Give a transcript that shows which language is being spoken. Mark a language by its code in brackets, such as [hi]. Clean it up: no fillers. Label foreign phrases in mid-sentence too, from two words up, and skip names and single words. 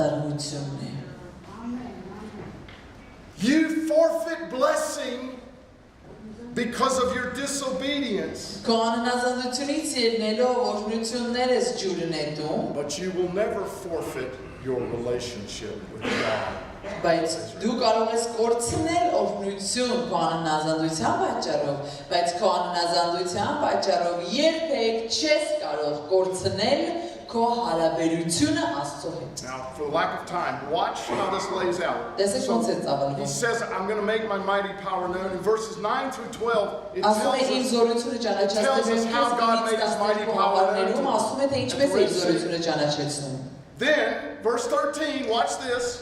[en] You forfeit blessing because of your disobedience. But you will never forfeit your relationship with God. [hy] Բայց դու կարող ես կորցնել օրհնություն քո անհնազանդության պատճառով, բայց քո անհնազանդության պատճառով երբեք չես կարող կորցնել քո հարաբերությունը Աստծո հետ։ [en] Now, for lack of time, watch how this lays out. He says, I'm going to make my mighty power known. In verses 9 through 12, it tells us how God made his mighty power known. Then, verse 13, watch this.